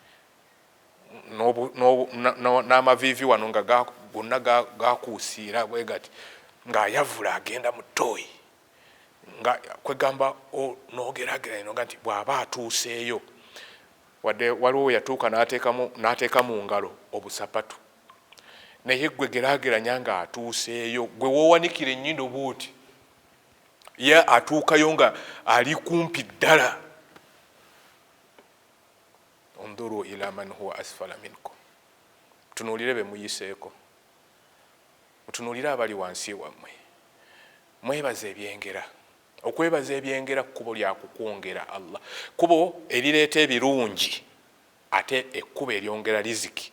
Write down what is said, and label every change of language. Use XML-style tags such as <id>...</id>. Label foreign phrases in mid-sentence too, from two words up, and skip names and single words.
<lg>n'amaviivi wano nga gonna gakuusiira bwe gati ng'ayavula agenda mu ttooyi nga kwegamba n'ogeragera ino nga nti bw'aba atuuseeyo wadde waliwo yatuuka n'ateeka mu ngalo obusapatu naye gwe geraageranya ng'atuuseeyo gwe woowanikira ennyindo bw'oti ye atuukayo nga ali kumpi ddala.</lg> <ar>انظروا إلى من هو أسفل منكم,</ar> <lg>tunuulire be muyiseeko, mutunuulire abali wansi wammwe, mwebaza ebyengera. Okwebaza ebyengera kkubo lya kukwongera Allah, kkubo erireeta ebirungi ate ekkubo eryongera riziki.</lg>